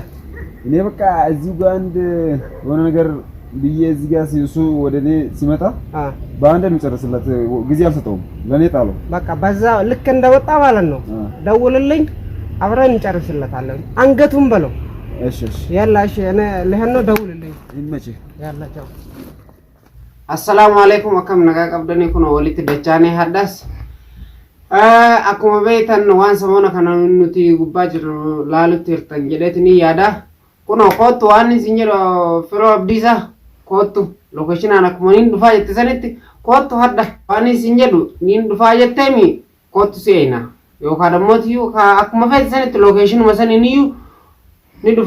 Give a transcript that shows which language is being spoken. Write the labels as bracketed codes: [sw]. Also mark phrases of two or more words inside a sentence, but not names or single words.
[am] እኔ በቃ እዚህ ጋር አንድ የሆነ ነገር ብዬ እዚህ ጋር እሱ ወደ እኔ ሲመጣ በአንድ እንጨርስለት። ጊዜ አልሰጠውም። ለኔ ጣለው። በቃ በዛ ልክ እንደወጣ ማለት ነው ደውልልኝ፣ አብረን እንጨርስለታለን። አንገቱን በለው። እሺ ያላ እሺ እኔ ለህኖ ደውልልኝ። ይመች ያላ ቻው። [ar] السلام عليكم [om] akkam nagaa qabdanii kunoo walitti deebine har'as akkuma beektan waan samoona kana nuti gubbaa jirru laalutti hirtan jedheetini yaada kuno kootu waan isin jedhu firoo abdiisa kootu lokeeshinaan akkuma niin dhufaa jette sanitti kootu hadda waan isin jedhu niin dhufaa jetteemi kootu seena yookaan ammoo akkuma feete sanitti lokeeshinuma saniiniyyuu ni dhufa